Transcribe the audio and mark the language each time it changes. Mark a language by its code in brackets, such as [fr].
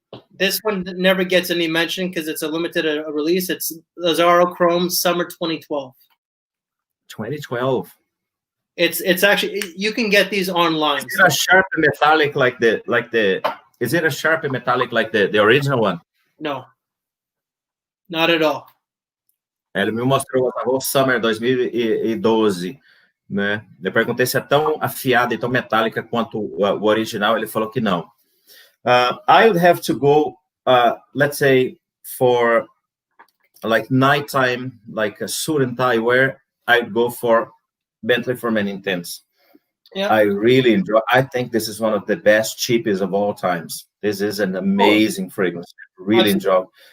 [en] This one never gets any mention because it's a limited release. It's Lazaro Chrome Summer 2012. 2012. It's actually, you can get these online. Is it a sharp and metallic like the? Is it a sharp and metallic like the original one? No, not at all. [pt] Ele me mostrou o Summer 2012, né? Eu perguntei se é tão afiada e tão metálica quanto o original. Ele falou que não. [en] I would have to go, let's say, for like nighttime, like a suit and tie wear. I'd go for Bentley for Men Intense. Yeah. I really enjoy. I think this is one of the best, cheapest of all times. This is an amazing fragrance. Really enjoy.